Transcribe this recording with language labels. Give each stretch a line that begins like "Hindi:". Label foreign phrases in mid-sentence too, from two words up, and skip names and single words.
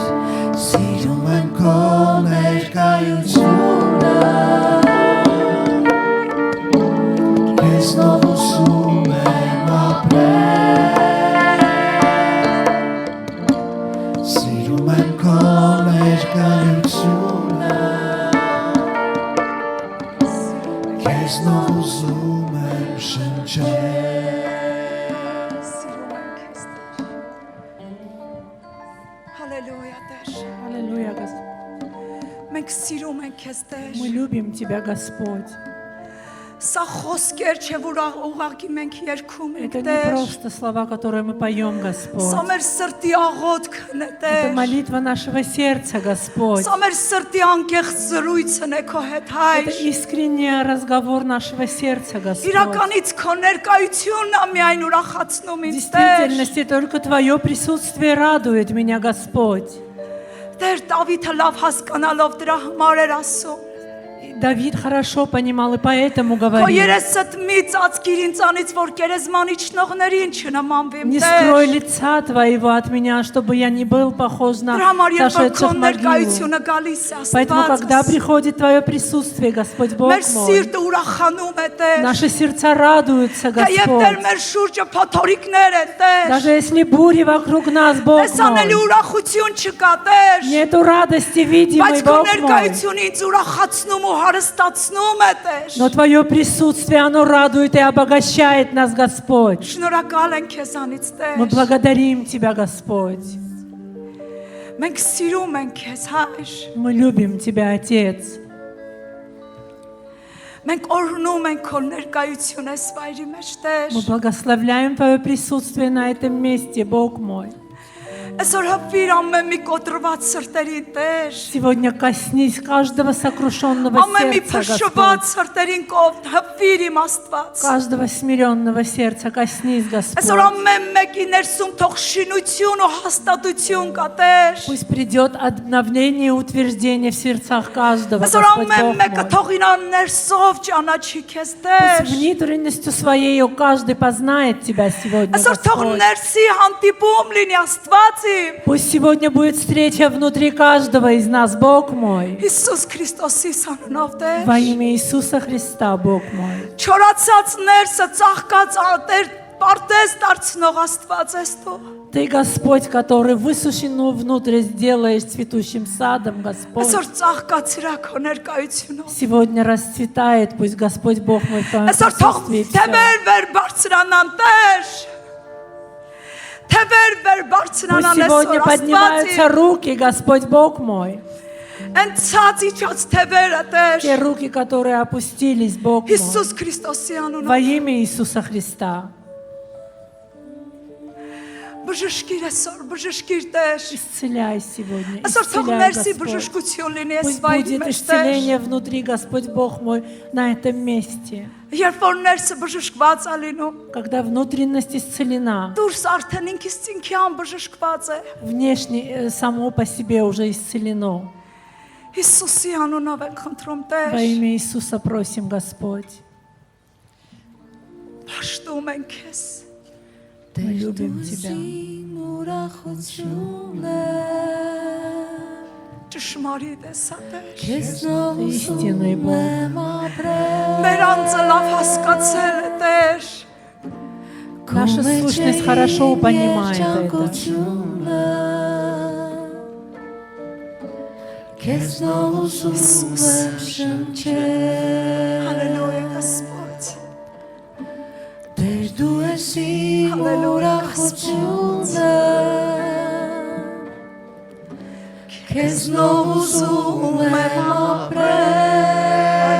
Armenian: Սիրում եմ քո ներկայությունը Քեզնով ուզում եմ ապրել Սիրում եմ քո ներկայությունը Քեզնով ուզում եմ շնչել Սիրում ենք քեզ Տեր։ Հալելույա Տեր։
Russian: Аллилуйя, Господь.
Armenian: Մենք սիրում ենք քեզ Տեր։
Russian: Мы любим Тебя, Господь.
Armenian: Սա խոսքեր չէ, որ ուղղակի մենք երգում ենք
Russian: Это не
Armenian: Տեր։
Russian: просто слова, которые мы поем, Господь.
Armenian: Սա մեր սրտի աղոթքն է
Russian: Это
Armenian: Տեր։
Russian: молитва нашего сердца, Господь.
Armenian: Սա մեր սրտի անկեղծ զրույցն է քո հետ
Russian: Это
Armenian: հայր։
Russian: искренний разговор нашего сердца, Господь.
Armenian: Իրականից քո ներկայությունն է միայն ուրախացնում
Russian: В
Armenian: ինձ Տեր։
Russian: действительности только Твое присутствие радует меня, Господь.
Armenian: Տեր Դավիթը լավ հասկանալով դրա համար էր ասում։
Russian: Давид хорошо понимал и поэтому
Armenian: Քո
Russian: говорил.
Armenian: երեսդ մի ծածկիր ինձանից, որ գերեզմանի ճնողներին չնմանվեմ
Russian: Не
Armenian: Տեր։
Russian: скрой лица Твоего от меня, чтобы я не был похож на
Armenian: Դրա համար երբ որ քո
Russian: сошедших в могилу.
Armenian: ներկայությունը գալիս է
Russian: Поэтому, когда
Armenian: Աստված,
Russian: приходит Твое присутствие, Господь Бог
Armenian: մեր
Russian: мой,
Armenian: սիրտը ուրախանում է Տեր։
Russian: наши сердца радуются,
Armenian: Եվ Տեր
Russian: Господь.
Armenian: մեր շուրջը փոթորիկներ են Տեր։
Russian: Даже если бури вокруг нас, Бог
Armenian: Տեսանելի
Russian: мой,
Armenian: ուրախություն չկա Տեր։
Russian: нету радости видимой,
Armenian: Բայց քո
Russian: Бог мой.
Armenian: ներկայությունը ինձ ուրախացնում ու հարստացնում է Տեր։
Russian: Но Твое присутствие, оно радует и обогащает нас, Господь.
Armenian: Շնորհակալ ենք քեզանից
Russian: Мы
Armenian: Տեր։
Russian: благодарим Тебя, Господь.
Armenian: Մենք սիրում ենք քեզ հայր։
Russian: Мы любим Тебя, Отец.
Armenian: Մենք օրհնում ենք քո ներկայությունը այս վայրի մեջ Տեր։
Russian: Мы благословляем Твое присутствие на этом месте, Бог мой.
Armenian: Այսօր հպիր ամեն մի կոտրված սրտերին Տեր։
Russian: Сегодня коснись каждого сокрушенного
Armenian: Ամեն մի
Russian: сердца,
Armenian: փշված
Russian: Господь.
Armenian: սրտերին կով հպիր իմ Աստված։
Russian: Каждого смиренного сердца коснись,
Armenian: Այսօր
Russian: Господь.
Armenian: ամեն մեկի ներսում թող շինություն ու հաստատություն կա Տեր։
Russian: Пусть придет обновление и утверждение в сердцах каждого,
Armenian: Այսօր
Russian: Господь
Armenian: ամեն
Russian: Бог
Armenian: մեկը
Russian: мой.
Armenian: թող իրան ներսով ճանաչի քեզ
Russian: Пусть
Armenian: Տեր։
Russian: внутренностью своей каждый познает Тебя сегодня,
Armenian: Այսօր թող
Russian: Господь.
Armenian: ներսի հանդիպում լինի Աստված իմ։
Russian: Пусть сегодня будет встреча внутри каждого из нас, Бог мой.
Armenian: Հիսուս Քրիստոսի անունով Տեր։
Russian: Во имя Иисуса Христа, Бог мой.
Armenian: Չորացած ներսը ծաղկած Տեր պարտեզ դարձնող Աստված ես դու։
Russian: Ты, Господь, который высушенную внутрь сделаешь цветущим садом, Господь.
Armenian: Այսօր ծաղկացիրա քո ներկայությունով։
Russian: Сегодня расцветает, пусть Господь Бог мой в Твоем
Armenian: Այսօր թող
Russian: присутствии всё.
Armenian: թևեր վեր բարձրանան Տեր։ Թևեր վեր
Russian: Пусть
Armenian: բարձրանան
Russian: сегодня
Armenian: այսօր
Russian: поднимаются
Armenian: Աստված։
Russian: руки, Господь Бог мой.
Armenian: Այն ցած իջած թևերը Տեր։
Russian: Те руки, которые опустились, Бог мой.
Armenian: Հիսուս Քրիստոսի
Russian: Во
Armenian: անունով։
Russian: имя Иисуса Христа.
Armenian: Բժշկիր այսօր, բժշկիր Տեր։
Russian: Исцеляй сегодня,
Armenian: Այսօր թող
Russian: исцеляй,
Armenian: ներսի
Russian: Господь.
Armenian: բժշկություն լինի այս
Russian: Пусть
Armenian: վայրի
Russian: будет
Armenian: մեջ Տեր։
Russian: исцеление внутри, Господь Бог мой, на этом месте.
Armenian: Երբ որ ներսը բժշկված է լինում,
Russian: Когда внутренность исцелена,
Armenian: դուրս արդեն ինքից ինքյան բժշկված է։
Russian: внешне само по себе уже исцелено.
Armenian: Հիսուսի անունով ենք խնդրում
Russian: Во
Armenian: Տեր։
Russian: имя Иисуса просим, Господь.
Armenian: Պաշտում ենք քեզ։
Russian: Мы любим Тебя.
Armenian: Ճշմարիտ է սա Տեր։ Քեզնով
Russian: Истинный
Armenian: ուզում
Russian: Бог.
Armenian: եմ ապրել Մեր անձը լավ հասկացել է Տեր։
Russian: Наша сущность хорошо понимает это.
Armenian: Քեզնով ուզում եմ շնչել Հալելույա Господь։ Տեր դու ես իմ Հալելույա, ուրախությունը Քեզնով ուզում եմ ապրել